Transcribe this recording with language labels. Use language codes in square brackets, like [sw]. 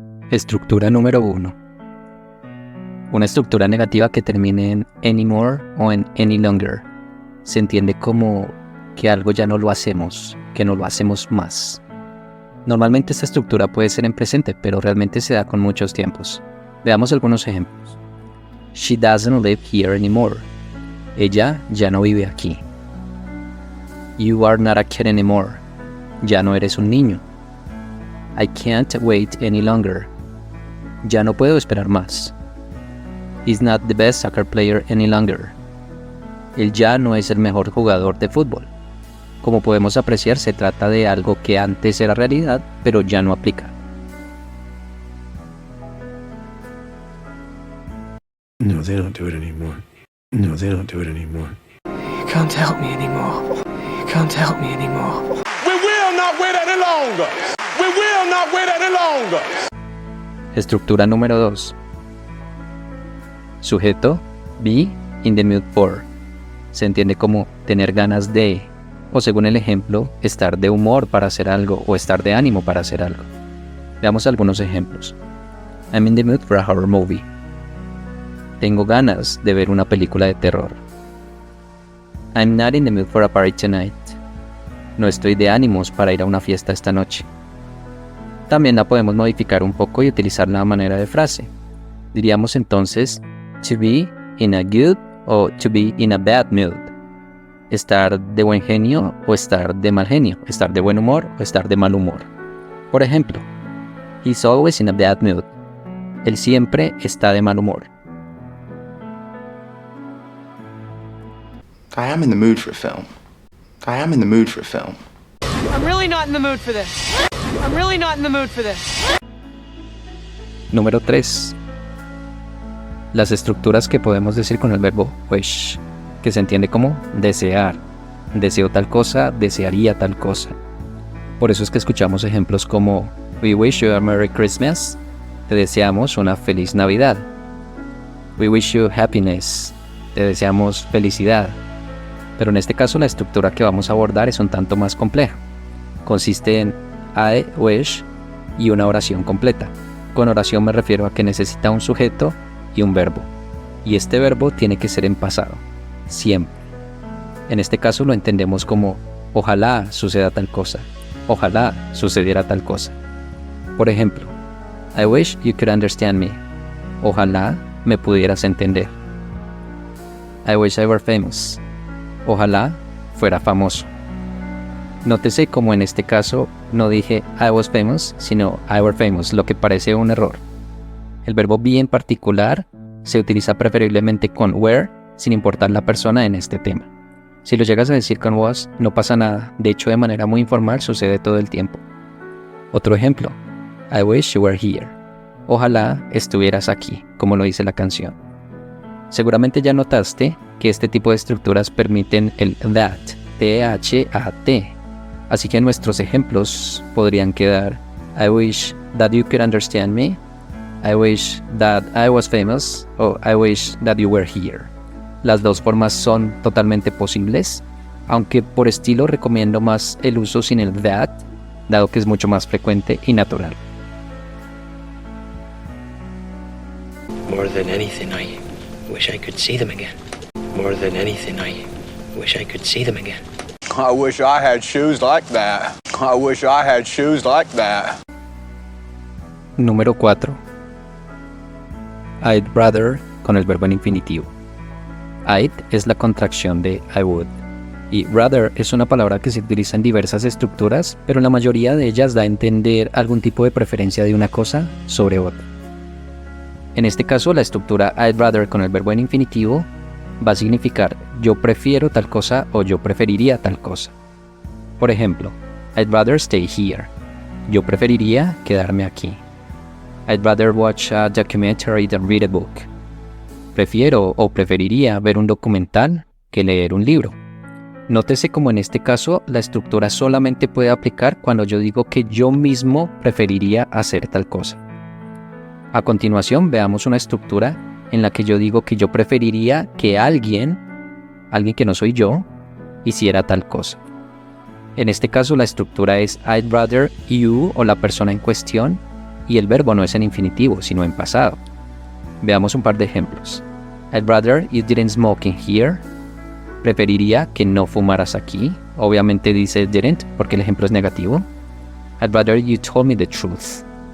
[es] Estructura número 1. Una estructura negativa que termine en anymore o en any longer. Se entiende como que algo ya no lo hacemos, que no lo hacemos más. Normalmente esta estructura puede ser en presente, pero realmente se da con muchos tiempos. Veamos algunos ejemplos. [en] She doesn't live here anymore. [es] Ella ya no vive aquí. [en] You are not a kid anymore. [es] Ya no eres un niño. [en] I can't wait any longer. [es] Ya no puedo esperar más. [en] He's not the best soccer player any longer. [es] Él ya no es el mejor jugador de fútbol. Como podemos apreciar, se trata de algo que antes era realidad, pero ya no aplica. [en] No, they don't do it anymore. No, they don't do it anymore. You can't help me anymore. You can't help me anymore. We will not wait any longer. We will not wait any longer. [es] Estructura número 2. Sujeto, be in the mood for. Se entiende como tener ganas de, o según el ejemplo, estar de humor para hacer algo o estar de ánimo para hacer algo. Veamos algunos ejemplos. [en] I'm in the mood for a horror movie. [es] Tengo ganas de ver una película de terror. [en] I'm not in the mood for a party tonight. [es] No estoy de ánimos para ir a una fiesta esta noche. También la podemos modificar un poco y utilizar la manera de frase. Diríamos entonces, [en] to be in a good o to be in a bad mood. [es] Estar de buen genio o estar de mal genio. Estar de buen humor o estar de mal humor. Por ejemplo, [en] he's always in a bad mood. [es] Él siempre está de mal humor. [en] I am in the mood for a film. I am in the mood for a film. I'm really not in the mood for this. I'm really not in the mood for this. [es] Número 3. Las estructuras que podemos decir con el verbo wish, que se entiende como desear. Deseo tal cosa, desearía tal cosa. Por eso es que escuchamos ejemplos como [en] We wish you a Merry Christmas. [es] Te deseamos una feliz Navidad. [en] We wish you happiness. [es] Te deseamos felicidad. Pero en este caso la estructura que vamos a abordar es un tanto más compleja. Consiste en I wish y una oración completa. Con oración me refiero a que necesita un sujeto y un verbo. Y este verbo tiene que ser en pasado, siempre. En este caso lo entendemos como ojalá suceda tal cosa, ojalá sucediera tal cosa. Por ejemplo, [en] I wish you could understand me. [es] Ojalá me pudieras entender. [en] I wish I were famous. [es] Ojalá fuera famoso. Nótese como en este caso no dije [en] I was famous, [es] sino [en] I were famous, [es] lo que parece un error. El verbo be en particular se utiliza preferiblemente con were, sin importar la persona en este tema. Si lo llegas a decir con was, no pasa nada, de hecho de manera muy informal sucede todo el tiempo. Otro ejemplo, [en] I wish you were here. [es] Ojalá estuvieras aquí, como lo dice la canción. Seguramente ya notaste que este tipo de estructuras permiten el that, T-H-A-T. Así que nuestros ejemplos podrían quedar [en] I wish that you could understand me, I wish that I was famous, o I wish that you were here. [es] Las dos formas son totalmente posibles, aunque por estilo recomiendo más el uso sin el that, dado que es mucho más frecuente y natural. [en] More than anything, I wish I could see them again. More than anything, I wish I could see them again. I wish I had shoes like that. I wish I had shoes like that. [es] Número 4. I'd rather con el verbo en infinitivo. I'd es la contracción de I would. Y rather es una palabra que se utiliza en diversas estructuras, pero la mayoría de ellas da a entender algún tipo de preferencia de una cosa sobre otra. En este caso, la estructura I'd rather con el verbo en infinitivo va a significar yo prefiero tal cosa o yo preferiría tal cosa. Por ejemplo, [en] I'd rather stay here. [es] Yo preferiría quedarme aquí. [en] I'd rather watch a documentary than read a book. [es] Prefiero o preferiría ver un documental que leer un libro. Nótese como en este caso la estructura solamente puede aplicar cuando yo digo que yo mismo preferiría hacer tal cosa. A continuación veamos una estructura en la que yo digo que yo preferiría que alguien que no soy yo, hiciera tal cosa. En este caso la estructura es I'd rather you o la persona en cuestión y el verbo no es en infinitivo sino en pasado. Veamos un par de ejemplos. [en] I'd rather you didn't smoke in here. [es] Preferiría que no fumaras aquí. Obviamente dice didn't porque el ejemplo es negativo. [en] I'd rather you told me the truth.